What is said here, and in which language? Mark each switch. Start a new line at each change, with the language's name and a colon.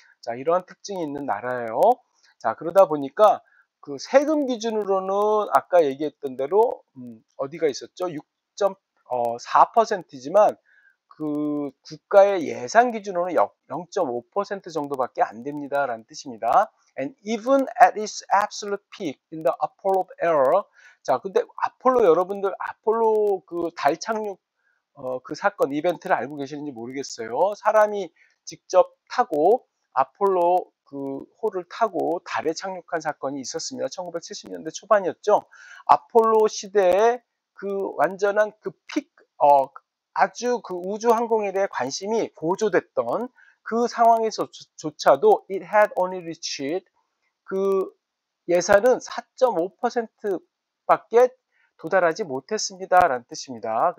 Korean: 자, 이러한 특징이 있는 나라예요. 자, 그러다 보니까 그 세금 기준으로는 아까 얘기했던 대로 어디가 있었죠? 6.4%지만 그 국가의 예산 기준으로는 0.5% 정도밖에 안 됩니다라는 뜻입니다.
English: And even at its absolute peak in the Apollo era.
Korean: 자, 근데 아폴로, 여러분들 아폴로 그 달 착륙 그 사건 이벤트를 알고 계시는지 모르겠어요. 사람이 직접 타고 아폴로 그 호를 타고 달에 착륙한 사건이 있었습니다. 1970년대 초반이었죠. 아폴로 시대에 그 완전한 그 픽, 아주 그 우주 항공에 대해 관심이 고조됐던 그 상황에서조차도
English: it had only reached,
Korean: 그 예산은 4.5%밖에 도달하지 못했습니다라는 뜻입니다.